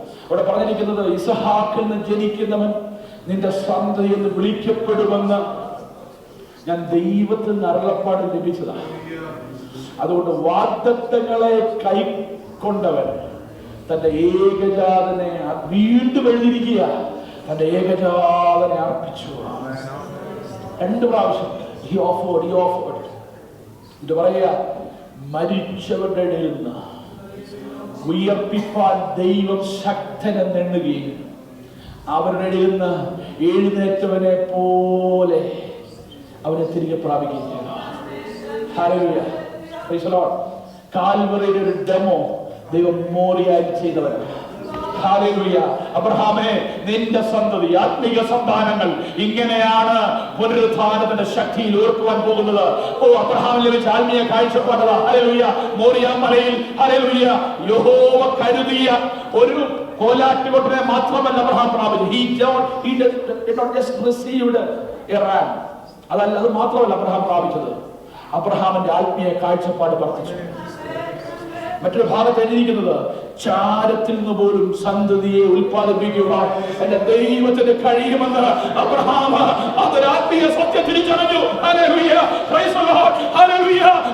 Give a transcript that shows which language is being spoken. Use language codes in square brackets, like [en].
[ml] അവിടെ പറഞ്ഞിരിക്കുന്നത് ഇസ്ഹാക്കിൽ നിന്ന് ജനിക്കുന്നവൻ നിന്റെ സന്തതി എന്ന് വിളിക്കപ്പെടുമെന്ന് ഞാൻ ദൈവത്തിൽ നിന്ന് അരുളപ്പാട് ലഭിച്ചതാണ്. അതുകൊണ്ട് വാഗ്ദത്തങ്ങളെ കൈക്കൊണ്ടവൻ തന്റെ ഏകജാതനെ വീണ്ടും എഴുതിയിരിക്കുക, തന്റെ ഏകജാതനെ അർപ്പിച്ചു. 2 പ്രാവശ്യം [en] he offered. [ml] ഇത് പറയുക, മരിച്ചവരുടെ ഇടയിൽ നിന്ന് ഉയർപ്പിപ്പാൻ ദൈവം ശക്തനെന്നെണ്ണുകയും അവരുടെ ഇടയിൽ നിന്ന് എഴുന്നേറ്റവനെ പോലെ അവനെ തിരികെ പ്രാപിക്കുകയും ചെയ്തു. ഹല്ലേലൂയ. [en] Praise the Lord. [ml] കാൽവറിയുടെ ഒരു ഡെമോ ദൈവം മോറിയായിട്ട് ചെയ്തവരാണ്. ഹല്ലേലൂയ. അബ്രഹാമേ, നിന്റെ സന്തതി, ആത്മീക സന്താനങ്ങൾ ഇങ്ങനെയാണ് പുനരുത്ഥാനത്തിന്റെ ശക്തിയിൽ ഓർക്കുവാൻ പോകുന്നത്. ഓ, അബ്രഹാമിന് ലഭിച്ച ആത്മീയ കാഴ്ചപ്പാടതാ. ഹല്ലേലൂയ. മോറിയ മലയിൽ ഹല്ലേലൂയ യഹോവ കരുതിയ ഒരു കോലാട്ടുകൊട്ടിനെ മാത്രമല്ല അബ്രഹാം പ്രാപിച്ചു. [en] He did not just received a ram. [ml] അതല്ല, അത് മാത്രമല്ല അബ്രഹാം പ്രാപിച്ചത്. അബ്രഹാമിന്റെ ആത്മീയ കാഴ്ചപ്പാട് വർദ്ധിച്ചു. മറ്റൊരു ഭാഗത്ത് എഴുതിയിരിക്കുന്നത്, ചാരത്തിൽ നിന്ന് പോലും സന്തതിയെ ഉൽപ്പാദിപ്പിക്കുവാൻ എന്റെ ദൈവത്തിന് കഴിയുമെന്ന് അബ്രഹാം അതൊരാത്മീയ സത്യം തിരിച്ചറിഞ്ഞു. Hallelujah. [en] Praise the Lord. [ml] Hallelujah.